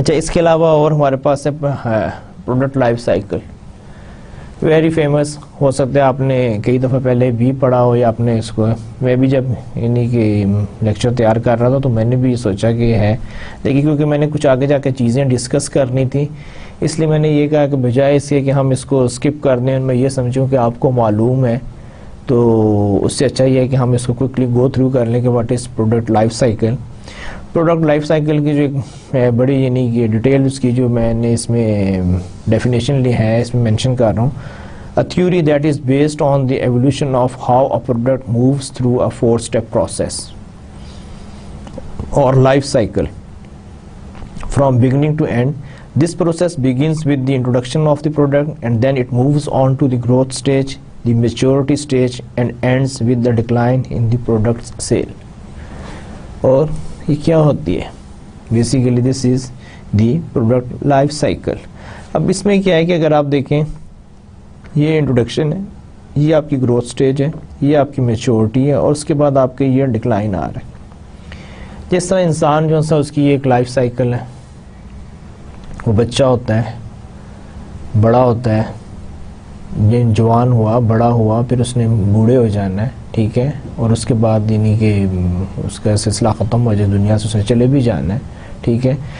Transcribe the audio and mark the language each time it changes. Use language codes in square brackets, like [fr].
[ur] اچھا اس کے علاوہ اور ہمارے پاس ہے product life cycle, very famous, ہو سکتا ہے آپ نے کئی دفعہ پہلے بھی پڑھا ہو یا آپ نے اس کو، میں بھی جب یعنی کہ لیکچر تیار کر رہا تھا تو میں نے بھی سوچا کہ ہے، لیکن کیونکہ میں نے کچھ آگے جا کے چیزیں ڈسکس کرنی تھی اس لیے میں نے یہ کہا کہ بجائے اس کے کہ ہم اس کو اسکپ کر دیں، میں یہ سمجھوں کہ آپ کو معلوم ہے تو اس سے اچھا یہ ہے کہ ہم اس کو کوئکلی گو تھرو کر لیں کہ [en] What is product life cycle. [ur] Product life cycle کی جو بڑی یعنی کہ ڈیٹیل اس کی جو میں نے اس میں ڈیفینیشن لی ہے اس میں مینشن کر رہا ہوں. [en] A theory that is based on the evolution of how a product moves through a 4-step process or life cycle from beginning to end. This process begins with the introduction of the product and then it moves on to the growth stage, the maturity stage and ends with the decline in the product's sale. [ur] اور یہ کیا ہوتی ہے؟ [en] Basically this is the product life cycle. [ur] اب اس میں کیا ہے کہ اگر آپ دیکھیں یہ انٹروڈکشن ہے، یہ آپ کی گروتھ سٹیج ہے، یہ آپ کی میچورٹی ہے اور اس کے بعد آپ کے یہ ڈکلائن آ رہا ہے. جس طرح انسان جو سا اس کی ایک لائف سائیکل ہے، وہ بچہ ہوتا ہے، بڑا ہوتا ہے، یہ جوان ہوا، بڑا ہوا، پھر اس نے بوڑھے ہو جانا ہے، ٹھیک ہے، اور اس کے بعد یعنی کہ اس کا سلسلہ ختم ہو جائے، دنیا سے اس نے چلے بھی جانا ہے، ٹھیک ہے.